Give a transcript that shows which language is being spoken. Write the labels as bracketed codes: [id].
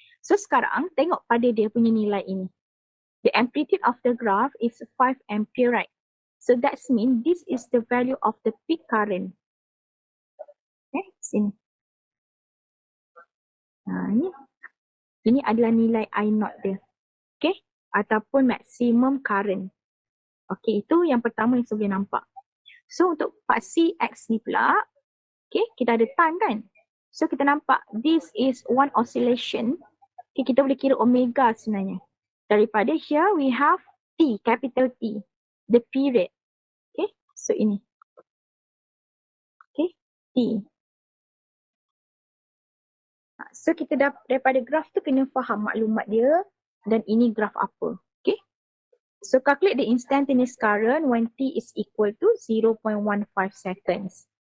[ms] So sekarang tengok pada dia punya nilai ini. [en] The amplitude of the graph is 5 ampere, right? So that means this is the value of the peak current. [ms] Okay, sini. Ini adalah nilai I naught dia. Okay, ataupun maximum current. Okay, itu yang pertama yang saya boleh nampak. So untuk paksi X ni pula, okay, kita ada time kan? So kita nampak [en] this is one oscillation. [ms] Okay, kita boleh kira omega sebenarnya. [en] Daripada here we have T, capital T, the period. Okay, so ini. Okay, T. [ms] So kita daripada graf tu kena faham maklumat dia dan ini graf apa. [en] Okay. So calculate the instantaneous current when T is equal to 0.15 seconds.